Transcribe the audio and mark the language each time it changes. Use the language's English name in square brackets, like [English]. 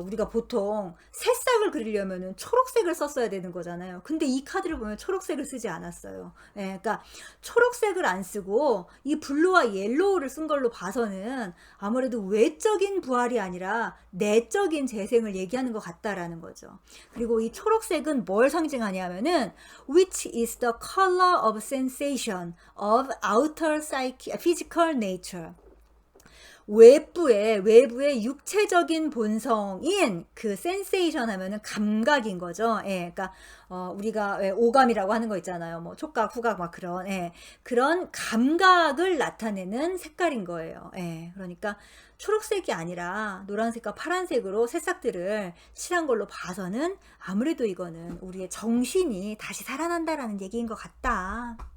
[Korean] 우리가 보통 새싹을 그리려면은 초록색을 썼어야 되는 거잖아요. 근데 이 카드를 보면 초록색을 쓰지 않았어요. 그러니까 초록색을 안 쓰고 이 블루와 옐로우를 쓴 걸로 봐서는 아무래도 외적인 부활이 아니라 내적인 재생을 얘기하는 것 같다라는 거죠. 그리고 이 초록색은 뭘 상징하냐면은 [English] which is the color of sensation of outer physical nature. [Korean] 외부의 육체적인 본성인 그 센세이션 하면은 감각인 거죠. 그러니까 우리가 오감이라고 하는 거 있잖아요. 뭐 촉각, 후각 막 그런 그런 감각을 나타내는 색깔인 거예요. 그러니까 초록색이 아니라 노란색과 파란색으로 새싹들을 칠한 걸로 봐서는 아무래도 이거는 우리의 정신이 다시 살아난다라는 얘기인 것 같다.